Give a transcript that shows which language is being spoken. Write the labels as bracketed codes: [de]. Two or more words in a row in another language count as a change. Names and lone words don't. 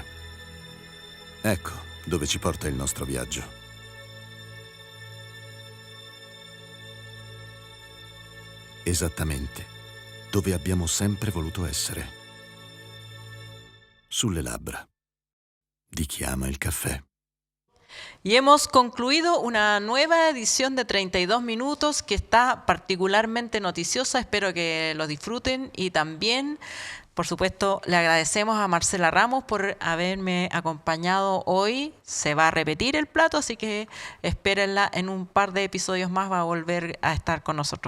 [it] Ecco dove ci porta il nostro viaggio. Esattamente dove abbiamo sempre voluto essere. Sulle labbra di chi ama il caffè. [es] Y hemos concluido una nueva edición de 32 minutos que está particularmente noticiosa. Espero que lo disfruten y también, por supuesto, le agradecemos a Marcela Ramos por haberme acompañado hoy. Se va a repetir el plato, así que espérenla en un par de episodios más, va a volver a estar con nosotros.